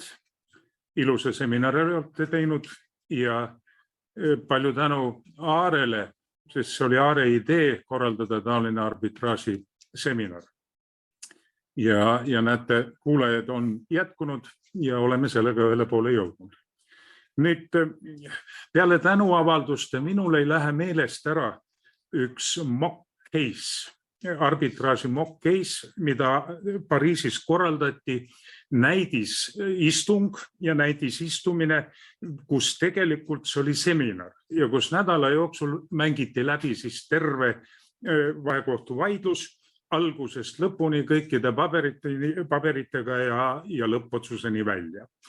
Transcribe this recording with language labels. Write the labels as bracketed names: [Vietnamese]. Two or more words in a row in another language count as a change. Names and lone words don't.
[Estonian] Ilusa seminari olete teinud ja palju tänu Aarele, sest see oli Aare idee korraldada taoline arbitraaži seminar. Ja näete, kuulajad on jätkunud ja oleme sellega ühele poole jõudnud. Nüüd peale tänuavalduste minul ei lähe meelest ära üks [English] mock case, [Estonian] arbitraaži [English] mock case, [Estonian] mida Pariisis korraldati näidisistung ja näidisistumine, kus tegelikult see oli seminar ja kus nädala jooksul mängiti läbi siis terve vahekohtu vaidlus algusest lõpuni kõikide paberitega ja lõppotsuseni välja.